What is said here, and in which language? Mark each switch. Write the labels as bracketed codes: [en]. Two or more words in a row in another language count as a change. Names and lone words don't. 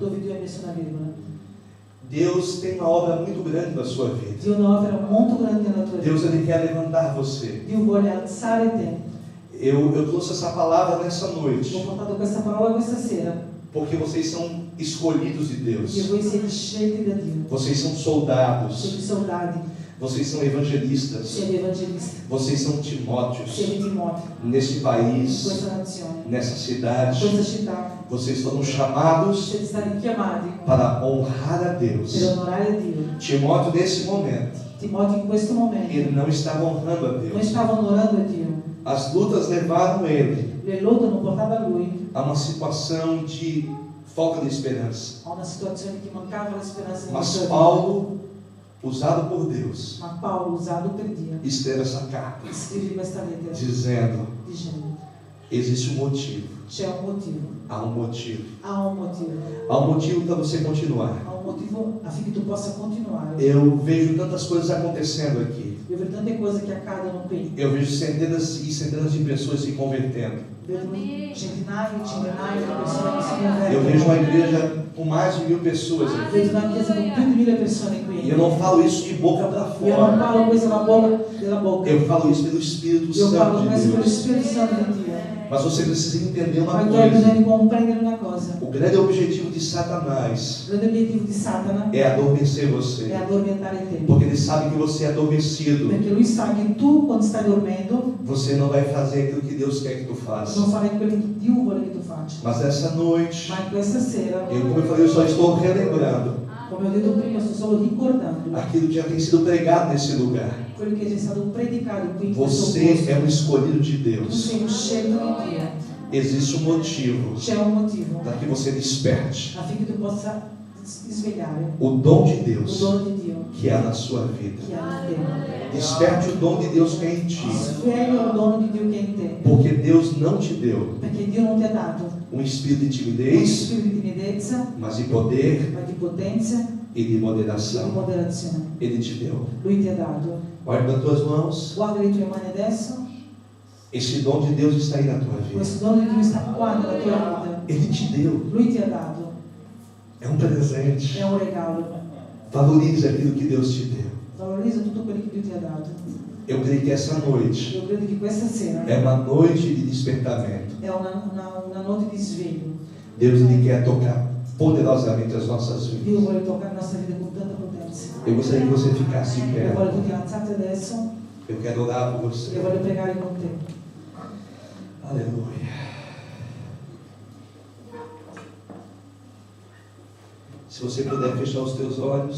[it] dove Dio ha messo una virgola. [pt] Deus tem uma obra muito grande na sua vida. [it] Dio ha un'opera molto grande nella tua [pt] Deus [it] vita. [pt] ele quer levantar você. [it] Dio vuole alzare te. [pt] Eu trouxe essa palavra nessa [it] Ho [pt] noite [it] portato questa parola questa sera [pt] porque vocês são escolhidos de [it] perché [pt] Deus. [it] voi siete scelti da Dio. [pt] Vocês são soldados. [it] Siete soldati, [pt] Vocês são evangelistas. [it] siete evangelisti, [pt] Vocês são Timóteos. [it] siete Timoteo [pt] Nesse [it] in [pt] país, [it] questa nazione, [pt] nessa [it] in [pt] cidade, [it] questa città. [pt] vocês foram chamados [it] Siete stati chiamati [pt] para honrar a Deus. [it] per onorare Dio. [pt] Timóteo, nesse momento, [it] Timoteo in questo momento [pt] ele não estava honrando a [it] non [pt] Deus. [it] stava onorando Dio. [pt] As lutas levaram ele [it] Le lotte hanno portato a lui [pt] a uma situação de falta de esperança. [it] a una situazione che mancava la speranza nella [pt] Mas [it] sua vita. [pt] Paulo, usado por Deus, [it] Ma Paolo, usato per Dio, [pt] escreve essa carta [it] scrive questa lettera [pt] dizendo: [it] dicendo [pt] existe um motivo. [it] c'è un motivo, [pt] Há um motivo. [it] ha un motivo, [pt] Há um motivo para você continuar. [it] ha un motivo affinché tu possa continuare. [pt] Eu vejo tantas coisas acontecendo aqui. [it] Io vedo tante cose che accadono qui, [pt] Eu vejo centenas e centenas de pessoas se convertendo. [it] vedo centinaia e centinaia di persone che si [pt] Eu vejo uma [it] convertono, [pt] igreja com mais de 1000 pessoas aqui. [it] vedo una chiesa con più di 1000 persone [pt] E [it] qui. [pt] eu não falo isso de boca para [it] Io non [pt] fora. [it] parlo questo della bocca, [pt] Eu falo isso pelo Espírito [it] io parlo [pt] Santo de [it] questo per lo [pt] Deus. [it] Spirito Santo di Dio. [pt] Mas você precisa entender uma [it] Ma tu hai [pt] coisa. [it] bisogno di comprendere una cosa. [pt] O grande objetivo de Satanás [it] Il grande obiettivo di Satana [pt] é adormecer [it] è [pt] você. [it] addormentare te. [pt] Porque ele sabe que você é adormecido. [it] Perché lui sa che tu, quando stai dormendo, [pt] Você não vai fazer aquilo que Deus quer que tu faça. [it] non farai quello che Dio vuole che tu faccia. [pt] Mas essa noite, [it] Ma in questa sera, [pt] como eu falei, eu só estou relembrando [it] come ho detto prima, sto solo ricordando [pt] aquilo que já tem sido pregado nesse lugar. [it] quello che è stato predicato qui in questo [pt] Você [it] posto. [pt] é um escolhido de [it] Tu [pt] Deus. [it] sei un scelto di Dio. [pt] Existe um motivo [it] C'è un motivo [pt] para que você desperte [it] affinché tu possa svegliare [pt] o dom de [it] il [pt] Deus [it] dono di Dio [pt] que há na sua vida. [it] che ha in te. [pt] Desperte o dom de Deus que é em ti. [it] Sveglia il dono di Dio che è in te. [pt] Porque Deus não te deu [it] Perché Dio non ti ha dato [pt] um espírito de [it] uno [pt] timidez, [it] spirito di timidezza, [pt] mas de poder [it] ma di potenza [pt] e de [it] e di [pt] moderação. [it] moderazione. [pt] Ele te deu. [it] Lui ti ha dato. [pt] Olha para tuas mãos. [it] Guarda le tue mani adesso. [pt] Esse dom de Deus está aí na tua vida. [it] Questo dono di Dio sta qua nella tua vita. [pt] Ele te deu. [it] Lui ti ha dato. [pt] É um presente. [it] È un regalo. [pt] Valorize aquilo que Deus te deu. [it] Valorizza tutto quello che Dio ti ha dato. [pt] Eu creio que essa noite [it] Io credo che questa sera [pt] é uma noite de despertamento. [it] è una notte di sveglio. [pt] Deus ele quer tocar poderosamente as nossas [it] Dio [pt] vidas. [it] vuole toccare la nostra vita con tanta potenza. [pt] Eu gostaria que você ficasse em [it] Io voglio [pt] pé. [it] che ti alzate adesso [pt] Eu quero orar por [it] e [pt] você. [it] voglio pregare con te. [pt] Aleluia. Se você puder fechar os teus olhos,